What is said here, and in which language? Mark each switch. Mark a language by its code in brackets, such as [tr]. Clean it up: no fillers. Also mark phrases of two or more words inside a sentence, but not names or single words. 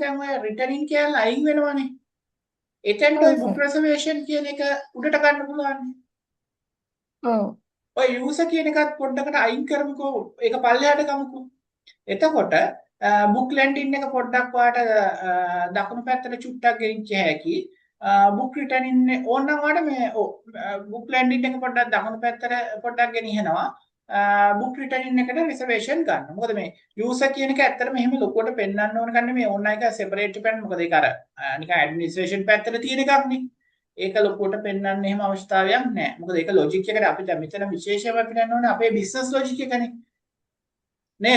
[si] දැන් ඔය returning කියලා අයින් වෙනවනේ. එතෙන්ට ඔය [en] book reservation [si] කියන එක උඩට ගන්න පුළුවන්. ඔව්. ඔය user කියන එකත් පොඩ්ඩකට අයින් කරමුකෝ. ඒක පල්ලෙහාට ගමුකෝ. එතකොට [en] book lending [si] එක පොඩ්ඩක් ඔයාට දකුණු පැත්තට චුට්ටක් ගෙනිච්ච හැකි. [en] book returning [si] ඕනනම් ඔයාට මේ [en] book lending [si] එක පොඩ්ඩක් දකුණු පැත්තට පොඩ්ඩක් ගෙනියනවා. [en] book returning [si] එකට reservation ගන්න. මොකද මේ user කියන එක ඇත්තටම මෙහෙම ලොකුවට පෙන්වන්න ඕන කන්නේ මේ ඕන එක [en] separate pen. [si] මොකද ඒක අර නිකන් administration පැත්තට තියෙන එකක් නේ. ඒක ලොකුවට පෙන්වන්න එහෙම අවස්ථාවක් නැහැ. මොකද ඒක logic එකට අපි දැන් මෙතන විශේෂයෙන්ම පෙන්වන්න ඕනේ අපේ [en] business logic [si] එකනේ. නේද?